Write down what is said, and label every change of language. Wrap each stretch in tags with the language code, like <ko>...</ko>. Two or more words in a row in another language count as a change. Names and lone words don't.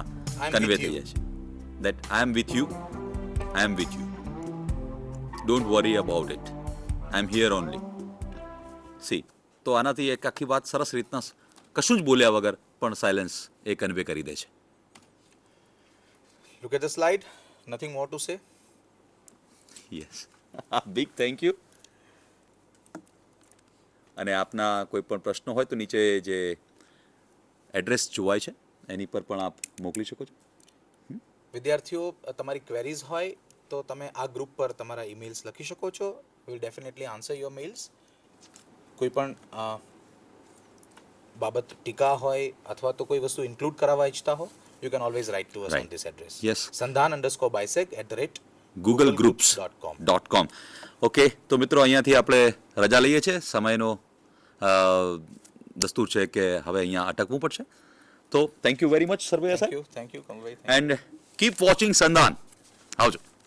<en>I'm</en> <gu>કન્વે</gu> <en>with</en> <gu>થઈ</gu> <en>you.</en> <gu>જાય છે.</gu> <en>That I am with you, I am with you, don't worry about it, I am here only.</en> <gu>સી, તો આનાથી એક આખી વાત સરસ રીતના કશું જ બોલ્યા વગર પણ સાયલેન્સ એ કન્વે કરી દે છે.</gu> <en>Look at the slide. Nothing more to say. Yes, big thank you.</en> <gu>અને આપના કોઈ પણ પ્રશ્નો હોય તો નીચે જે એડ્રેસ જોવાય છે એની પર પણ આપ મોકલી શકો છો. વિદ્યાર્થીઓ તમારી ક્વેરીઝ હોય તો તમે આ ગ્રુપ પર તમારા ઈમેલ્સ લખી શકો છો.</gu> <en>Will definitely answer your mails.</en> <gu>કોઈ પણ બાબત ટીકા હોય અથવા તો કોઈ વસ્તુ ઇન્ક્લુડ કરાવવા ઈચ્છતા હો,</gu> <en>you can always write to us on Right. This address. Yes. sandhan_bisec@googlegroups.com. googlegroups.com.</en> <gu>ઓકે, તો મિત્રો અહીંયાથી આપણે રજા લઈએ છીએ. સમયનો દસ્તુર છે કે હવે અહીંયા અટકવું પડશે. તો</gu> <en>thank you very much</en> <gu>સર્વે</gu> <en>Thank you, Kamlભાઈ. And keep watching સંધાન. આવજો.</en>